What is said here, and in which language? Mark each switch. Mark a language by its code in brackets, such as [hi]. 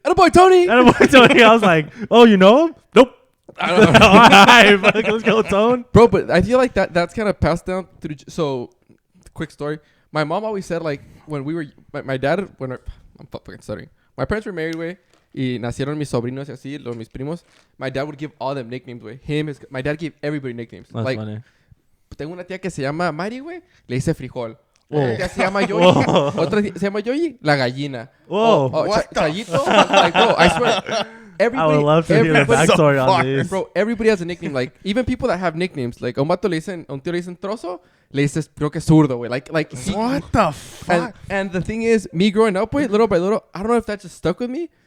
[en] And a boy Tony. I was like, oh, you know him? Nope. I don't know. All right, let's go, Tone. Bro, but I feel like that's kind of passed down through. So, quick story. My mom always said like when we were my dad I'm fucking stuttering. My parents were married way. [es] Y nacieron mis sobrinos y así, mis primos. [en] My dad would give all them nicknames, güey. My dad gave everybody nicknames. That's like, funny. [es] Tengo una tía que se llama Mari, güey. Le dice frijol. Otra tía se llama Yoyi. Otra tía se llama Yoyi, la gallina. [en] Whoa. Chayito. Like, bro, I swear. I would love to hear the backstory on this. Bro, everybody has a nickname. Like, even people that have nicknames. [es] Like, a un vato le dicen, a un tío le dicen trozo. Le dices, creo que zurdo, güey. Like, [en] what the fuck? And the thing is, me growing up, güey, little by little, I don't know if that just stuck with me.